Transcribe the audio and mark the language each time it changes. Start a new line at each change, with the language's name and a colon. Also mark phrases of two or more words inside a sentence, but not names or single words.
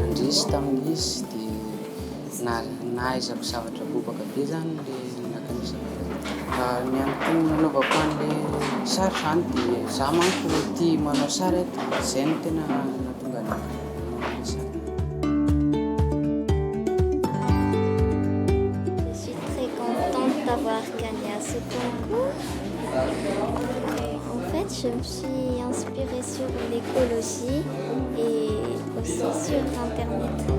Malagasy: nisy tamin'izy dia nahaizako zavatra bobaka be zany le nakanisako. Ny antony nanaovako an'le sary zany dia zaho manko tia manao sary dia izay no tena nahatonga anahy manao sary.
French: Je suis très contente d'avoir gagné à ce concours. En fait, je me suis inspirée sur l'écologie et aussi sur Internet.